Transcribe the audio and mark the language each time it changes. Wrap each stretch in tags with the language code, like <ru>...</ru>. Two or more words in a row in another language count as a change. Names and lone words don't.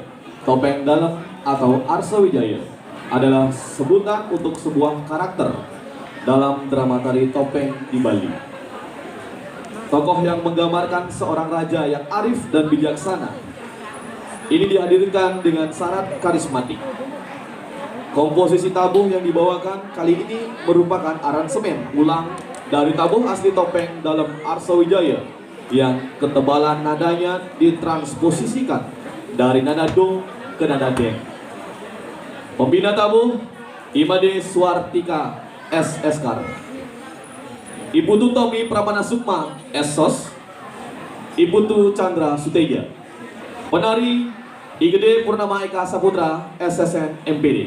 <id>Topeng Dalem atau Arsawijaya adalah sebutan untuk sebuah karakter dalam drama tari topeng di Bali. Tokoh yang menggambarkan seorang raja yang arif dan bijaksana. Ini dihadirkan dengan syarat karismatik. Komposisi tabuh yang dibawakan kali ini merupakan aransemen ulang dari tabuh asli topeng Dalem Arsawijaya yang ketebalan nadanya ditransposisikan dari nada do ke nada deng. Pembina tabuh Imade Swartika S. Eskar, Ibu Tu Tommy Pramana Sukma S. Sos, Ibu Tu Chandra Suteja. Penari Igede Purnama Eka Saputra SSN MPD.</id>